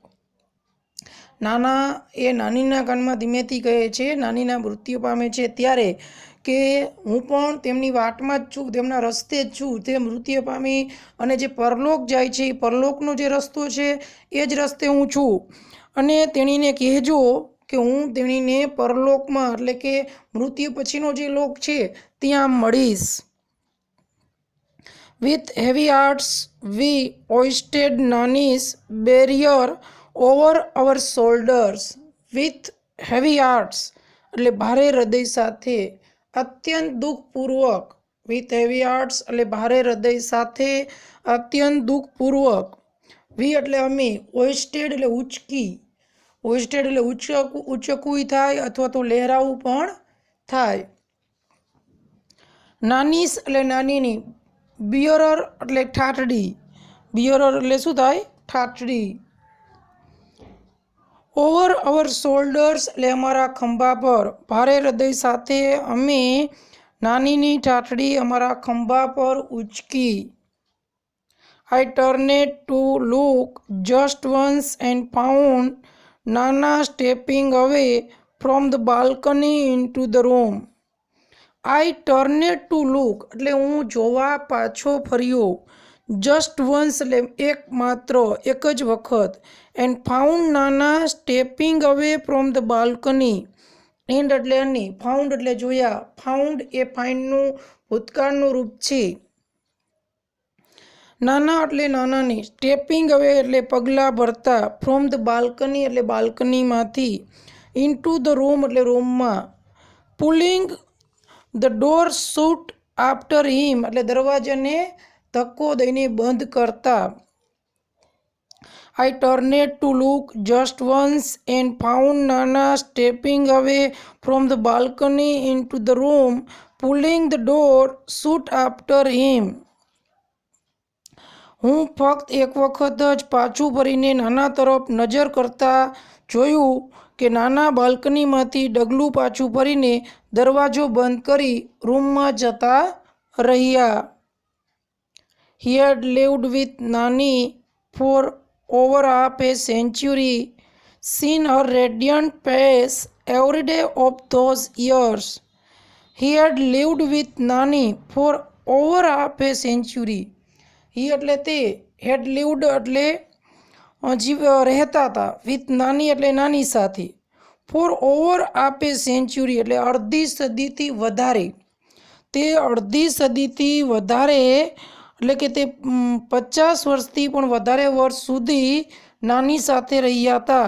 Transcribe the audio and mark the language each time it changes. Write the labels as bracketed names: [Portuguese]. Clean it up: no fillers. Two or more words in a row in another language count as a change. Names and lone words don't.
[Gujarati] નાના એ નાનીના કાનમાં ધીમેથી કહે છે, નાનીના મૃત્યુ પામે છે ત્યારે, કે હું પણ તેમની વાટમાં જ છું, તેમના રસ્તે જ છું. તે મૃત્યુ પામી અને જે પરલોક જાય છે, એ પરલોકનો જે રસ્તો છે એ જ રસ્તે હું છું. અને તેણીને કહેજો કે હું તેણીને પરલોકમાં એટલે કે મૃત્યુ પછીનો જે લોક છે ત્યાં મળીશ. [English] With heavy hearts we hoisted Nani's barrier over our shoulders. With heavy hearts [Gujarati] એટલે ભારે હૃદય સાથે, અત્યંત દુઃખપૂર્વક. [English] With heavy hearts [Gujarati] એટલે ભારે હૃદય સાથે, અત્યંત દુઃખપૂર્વક. વી એટલે અમે, હોઇસ્ટેડ એટલે ઉચકી. હોઇસ્ટેડ એટલે ઉચકવું થાય અથવા તો લહેરાવું પણ થાય. નાનીસ એટલે નાનીની. બિયરર એટલે ઠાઠડી. બિયરર એટલે શું થાય? ઠાઠડી. [English] over our shoulders [Gujarati] એટલે અમારા ખંભા પર. ભારે હૃદય સાથે અમે નાનીની ઠાઠડી અમારા ખંભા પર ઉચકી. [English] I turned to look just once and found Nana stepping away from the balcony into the room. I turned to look [Gujarati] એટલે હું જોવા પાછો ફર્યો. [English] just once [Gujarati] એટલે એક માત્ર, એક જ વખત. [English] And found Nana stepping away from the balcony. [Gujarati] એન્ડ એટલે અને, ફાઉન્ડ એટલે જોયા. ફાઉન્ડ એ ફાઇન્ડનું ભૂતકાળનું રૂપ છે. નાના એટલે નાનાની. [English] stepping away [Gujarati] એટલે પગલાં ભરતા. [English] from the balcony [Gujarati] એટલે બાલ્કનીમાંથી. [English] into the room [Gujarati] એટલે રૂમમાં. [English] pulling the door shut after him [Gujarati] એટલે દરવાજાને ધક્કો દઈને બંધ કરતા. [English] I turned to look just once and found Nana stepping away from the balcony into the room, pulling the door shut after him. [Gujarati] હું ફક્ત એક વખત જ પાછું ફરીને નાના તરફ નજર કરતા જોયું કે નાના બાલ્કનીમાંથી ડગલું પાછું ફરીને દરવાજો બંધ કરી રૂમમાં જતા રહ્યા. [English] He had lived with Nani for over half a century, seen her radiant face every day of those years. He had lived with Nani for over half a century. [Gujarati] He એટલે તે, [English] had lived [Gujarati] એટલે રહેતા હતા, with નાની એટલે નાની સાથે, [English] for over half a century [Gujarati] એટલે અડધી સદીથી વધારે. તે અડધી સદીથી વધારે એટલે કે તે 50 વર્ષથી પણ વધારે વર્ષ સુધી નાની સાથે રહ્યા હતા.